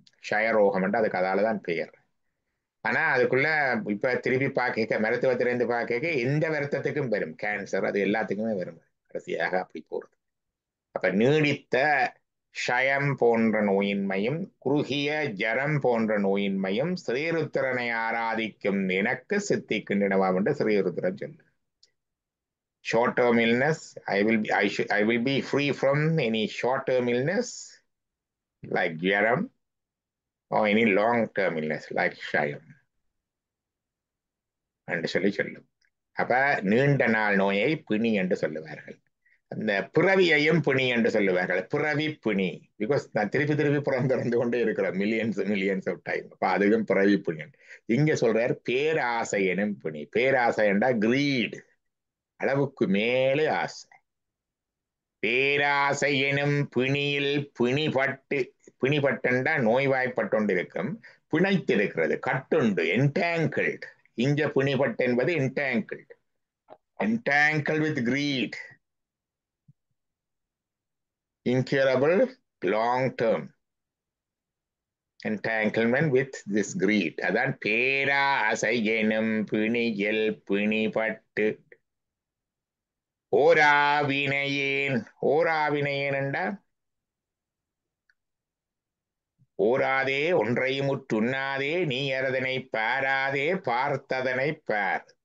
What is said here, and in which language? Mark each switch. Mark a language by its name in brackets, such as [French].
[Tamil] ஷயரோகம் என்று அதுக்கு அதாலதான் பெயர். ஆனா அதுக்குள்ள இப்ப திருப்பி பார்க்க மருத்துவத்திலிருந்து பார்க்க எந்த வருத்தத்துக்கும் வரும். கேன்சர், அது எல்லாத்துக்குமே வரும் கடைசியாக அப்படி போறது. அப்ப நீடித்த ஷயம் போன்ற நோயின்மையும் குறுகிய ஜரம் போன்ற நோயின்மையும் ஸ்ரீருத்திரனை ஆராதிக்கும் எனக்கு சித்திக்கின்றனவாம் என்று ஸ்ரீருத்திரன் சொல்லு. [English] short term illness, I will be free from any short term illness like jaram or any long term illness like shayam [Tamil] என்று சொல்லும். அப்ப நீண்ட நாள் நோயை பிணி என்று சொல்லுவார்கள். அந்த பிறவியையும் பிணி என்று சொல்லுவார்கள். பிறவி பிணி, பிகாஸ் நான் திருப்பி திருப்பி பிறந்து கொண்டே இருக்கிறேன் மில்லியன்ஸ் ஆஃப் டைம். அப்ப அதுவும் பிறவி பிணி. இங்க சொல்றார் பேராசை எனும் பிணி. பேராசை என்றா கிரீட், அளவுக்கு மேலே ஆசை. பேராசை எனும் பிணியில் பிணிபட்டா நோய்வாய்ப்பட்டு இருக்கும், பிணைத்திருக்கிறது, கட்டுண்டு, என்டாங்கிள்ட். இங்க பிணிபட்டு என்பது [English] entangled with greed, incurable long term entanglement with this greed. [Tamil] அதான் பேராசை எனும் பிணியில் பிணிபட்டு ஓராவினையேன். ஓராவினையேன் என்றா ஓராதே ஒன்றையும் உற்றுண்ணாதே, நீ அறதனை பாராதே பார்த்ததனை பார்.